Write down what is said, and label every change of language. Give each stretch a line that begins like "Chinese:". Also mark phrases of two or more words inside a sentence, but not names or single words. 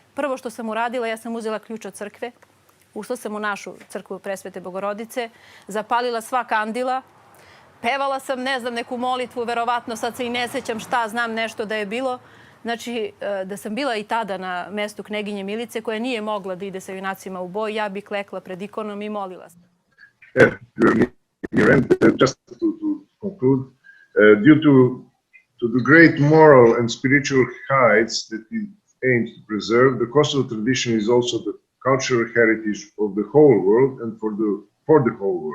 Serbian: Prvo što sam uradila, ja sam uzela ključ od crkve, ušla sam u našu crkvu Presvete Bogorodice, zapalila sva kandila, pevala sam, ne znam, neku molitvu, verovatno sad se i ne sećam šta, znam nešto da je bilo. Znači, da sam bila i tada na mestu kneginje Milice, koja nije mogla da ide sa junacima u boj, ja bi klekla pred ikonom i molila se.
English: Just to conclude, due to the great moral and spiritual heights that it aims to preserve, the Kosovo tradition is also the cultural heritage of the whole world and for the whole world.